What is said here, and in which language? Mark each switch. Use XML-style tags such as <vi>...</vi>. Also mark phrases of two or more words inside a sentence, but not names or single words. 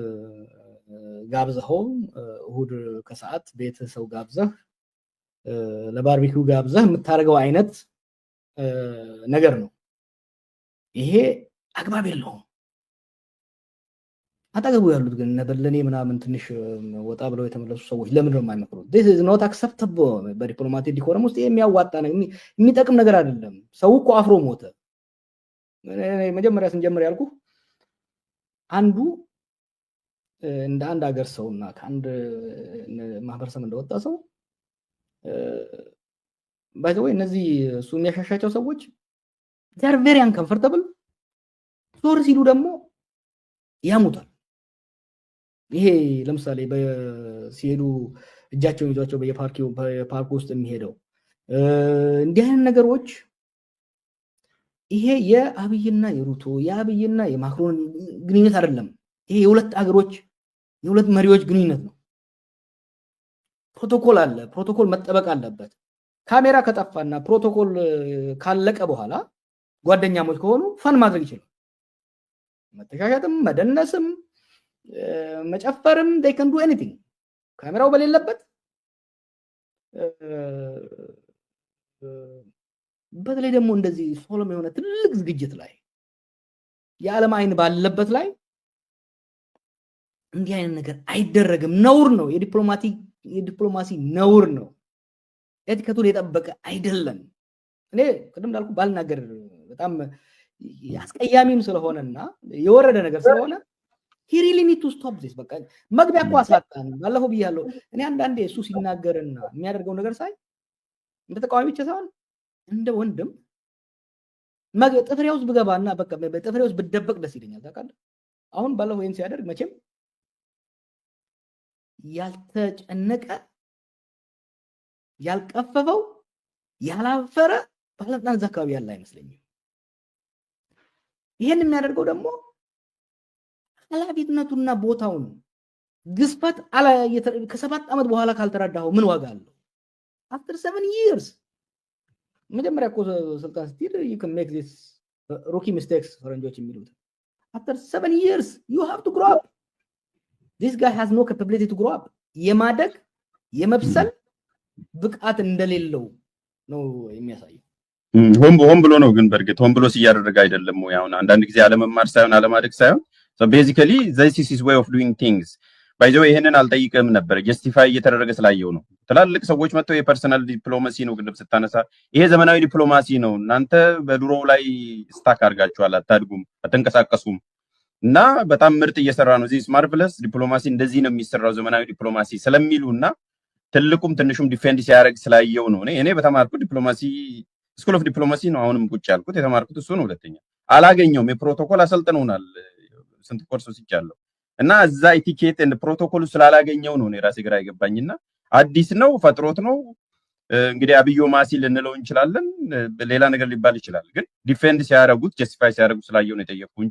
<am>ጋብዘኸው እሁድ ከሰዓት ቤትህ ሰው ጋብዘህ ለባርቢኪው ጋብዘህ የምታደርገው አይነት ነገር ነው። ይሄ አግባብ የለውም። አጠገቡ ያሉት ግን ነበለኔ ምናምን ትንሽ ወጣ ብለው የተመለሱ ሰዎች ለምን ነው የማይመክሩት?</am> <en>this is not acceptable</en> <am>በዲፕሎማቲክ ዲኮረም ውስጥ የሚያዋጣ ነው፣ የሚጠቅም ነገር አይደለም። ሰው እኮ አፍሮ ሞተ። መጀመሪያ ስንጀምር ያልኩ አንዱ እንደ አንድ ሀገር ሰውና ከአንድ ማህበረሰብ እንደወጣ ሰው ባይዘው እነዚህ እሱ የሚያሻሻቸው ሰዎች</am> <en>they are very uncomfortable።</en> <am>ዞር ሲሉ ደግሞ ያሙታል። ይሄ ለምሳሌ ሲሄዱ እጃቸውን ይዟቸው በየፓርክ ውስጥ የሚሄደው እንዲህ አይነት ነገሮች ይሄ የአብይና የሩቶ የአብይና የማክሮን ግንኙነት አይደለም። ይሄ የሁለት አገሮች የሁለት መሪዎች ግንኙነት ነው። ፕሮቶኮል አለ። ፕሮቶኮል መጠበቅ አለበት። ካሜራ ከጠፋና ፕሮቶኮል ካለቀ በኋላ ጓደኛሞች ከሆኑ ፈን ማድረግ ይችላል። መተሻሸትም መደነስም መጨፈርም</am> <en>they can do anything።</en> <am>ካሜራው በሌለበት በተለይ ደግሞ እንደዚህ ሶሎም የሆነ ትልቅ ዝግጅት ላይ የዓለም አይን ባለበት ላይ እንዲህ አይነት ነገር አይደረግም። ነውር ነው። የዲፕሎማሲ ነውር ነው። ኤቲኬቱን የጠበቀ አይደለም። እኔ ቅድም እንዳልኩ ባልናገር በጣም አስቀያሚም ስለሆነና የወረደ ነገር ስለሆነ</am> <en>he really need to stop this።</en> <am>በቃ መግቢያ እኮ አሳጣን። ባለፈው ብያለሁ። እኔ አንዳንዴ እሱ ሲናገርና የሚያደርገው ነገር ሳይ እንደ ተቃዋሚ ብቻ ሳይሆን እንደ ወንድም ጥፍሬ ውስጥ ብገባና በቃ በጥፍሬ ውስጥ ብደበቅ ደስ ይለኛል። ታውቃለህ፣ አሁን ባለፈው ይሄን ሲያደርግ መቼም ያልተጨነቀ ያልቀፈፈው ያላፈረ ባለስልጣን እዛ አካባቢ ያለ አይመስለኝም። ይሄን የሚያደርገው ደግሞ ኃላፊነቱና ቦታውን ግዝፈት ከ7 ዓመት በኋላ ካልተረዳኸው ምን ዋጋ አለው?</am> <en>after 7 years</en> <am>መጀመሪያ እኮ ስልጣን ስትይዝ</am> <en>you can make this rookie mistakes</en> <am>ፈረንጆች የሚሉት</am> <en>after 7 years you have to grow up። this guy has no capability to grow up።</en> <am>የማደግ የመብሰል ብቃት እንደሌለው ነው የሚያሳየው። ሆን ብሎ ነው። ግን በርግጥ ሆን ብሎ ሲያደርግ አይደለም ወይ? አሁን አንዳንድ ጊዜ አለመማር ሳይሆን አለማደግ ሳይሆን</am> <en>so basically this is his way of doing things።</en> <am>ባይዘው ይሄንን አልጠይቅም ነበር ጀስቲፋይ እየተደረገ ስላየው ነው። ትላልቅ ሰዎች መጥተው የፐርሰናል ዲፕሎማሲ ነው ግን ስታነሳ ይሄ ዘመናዊ ዲፕሎማሲ ነው። እናንተ በድሮው ላይ ስታክ አድርጋችኋል፣ አታድጉም፣ አትንቀሳቀሱም እና በጣም ምርጥ እየሰራ ነው። this marvelous ዲፕሎማሲ እንደዚህ ነው የሚሰራው ዘመናዊ ዲፕሎማሲ ስለሚሉና ትልቁም ትንሹም ዲፌንድ ሲያደርግ ስላየው ነው። እኔ በተማርኩት ዲፕሎማሲ</am> <en>school of diplomacy</en> <am>ነው አሁንም ቁጭ ያልኩት የተማርኩት እሱ ነው። ሁለተኛ አላገኘውም። የፕሮቶኮል አሰልጥነውናል ስንት ኮርስ ወስጃለሁ እና እዛ ኢቲኬት እና ፕሮቶኮሉ ስላላገኘው ነው ራሴ ግራ ይገባኝና አዲስ ነው ፈጥሮት ነው እንግዲህ አብዮ ማሲ ልንለው እንችላለን፣ ሌላ ነገር ሊባል ይችላል። ግን ዲፌንድ ሲያደርጉት ጀስቲፋይ ሲያደርጉት ስላየው ነው የጠየቅኩ እንጂ</am>